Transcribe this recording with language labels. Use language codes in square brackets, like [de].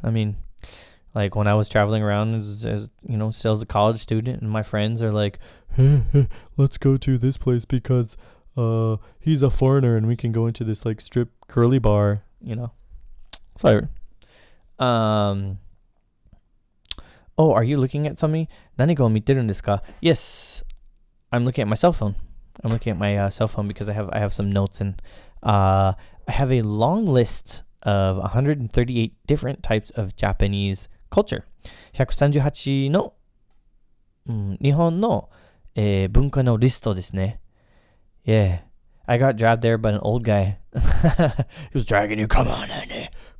[en] I mean, like when I was traveling around as still as a college student, and my friends are like, hey, let's go to this place because he's a foreigner and we can go into this like strip curly bar, So, oh, are you looking at something? [ja] Nani go miteru desu ka? [en] Yes, I'm looking at my cell phone. I'm looking at my cell phone because I have some notes, and I have a long list of 138 different types of Japanese culture. [ja] 138の、日本の、文化のリストですね。 [en] Yeah, I got dragged there by an old guy. He was dragging you. Come on, Andy.